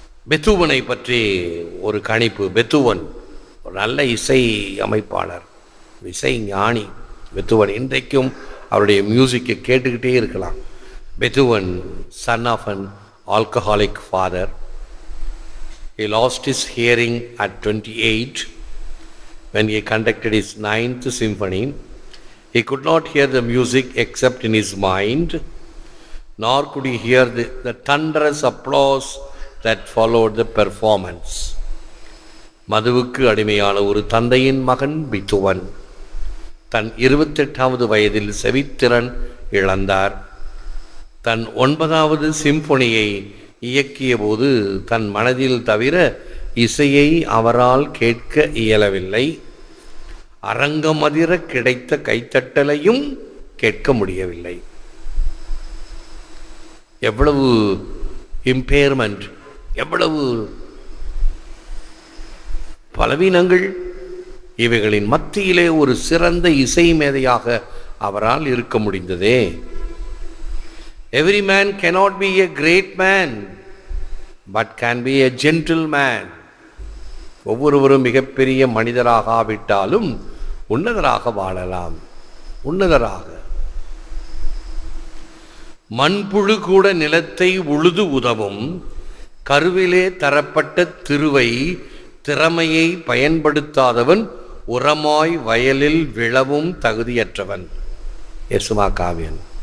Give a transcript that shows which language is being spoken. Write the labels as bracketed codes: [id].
[ta] பெத்தூவனை பற்றி ஒரு கணிப்பு. பெத்தூவன் ஒரு நல்ல இசை அமைப்பாளர், இசை ஞானி. பெத்தூவன் இன்றைக்கும் அவருடைய மியூசிக்கை கேட்டுக்கிட்டே இருக்கலாம். [en] Beethoven son of an alcoholic father. He lost his hearing at 28 when he conducted his 9th symphony. He could not hear the music except in his mind, nor could he hear the thunderous applause that followed the performance. [ta] மதுவுக்கு அடிமையான ஒரு தந்தையின் மகன் பெத்தூவன் தன் 28வது வயதில் செவித்திறன் இழந்தார். தன் 9வது சிம்பொனியை இயக்கிய போது தன் மனதில் தவிர இசையை அவரால் கேட்க இயலவில்லை. அரங்கம் அதிர கிடைத்த கைத்தட்டலையும் கேட்க முடியவில்லை. எவ்வளவு இம்பேர்மெண்ட், எவ்வளவு பலவீனங்கள்! இவைகளின் மத்தியிலே ஒரு சிறந்த இசை மேதையாக அவரால் இருக்க முடிந்ததே. [en] Every man cannot be a great man, but can be a gentle man. [ta] ஒவ்வொருவரும் மிகப்பெரிய மனிதராக ஆவிட்டாலும் உன்னதராக வாழலாம். உன்னதராக. மண்புழு கூட நிலத்தை உழுது உதவும், கருவிலே தரப்பட்ட திறமையை பயன்படுத்தாதவன் உரமாய் வயலில் விழவும் தகுதியற்றவன். எசுமா காவியன்.